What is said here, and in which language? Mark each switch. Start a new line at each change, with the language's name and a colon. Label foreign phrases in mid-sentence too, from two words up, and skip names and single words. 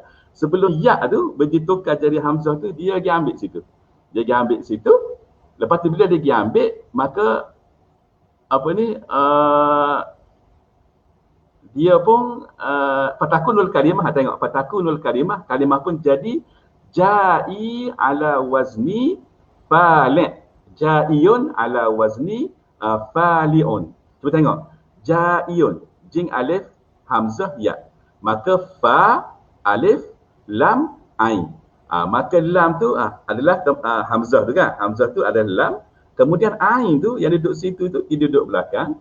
Malay: Sebelum ya tu bertukar jadi hamzah tu, dia pergi ambil situ. Dia pergi ambil situ. Lepas tu bila dia pergi ambil, maka apa ni, dia pun
Arabic: فتكون الكلمة,
Malay: tengok
Arabic: فتكون الكلمة,
Malay: kalimah pun jadi
Arabic: جاء على وزن فاعل'. جاءٍ على وزن فاعلٍ.
Malay: Cuba tengok. Jaiun, jing alif hamzah ya. Maka fa alif lam ain. Maka lam tu adalah hamzah tu kan. Hamzah tu adalah lam. Kemudian ain tu yang duduk situ tu dia duduk belakang.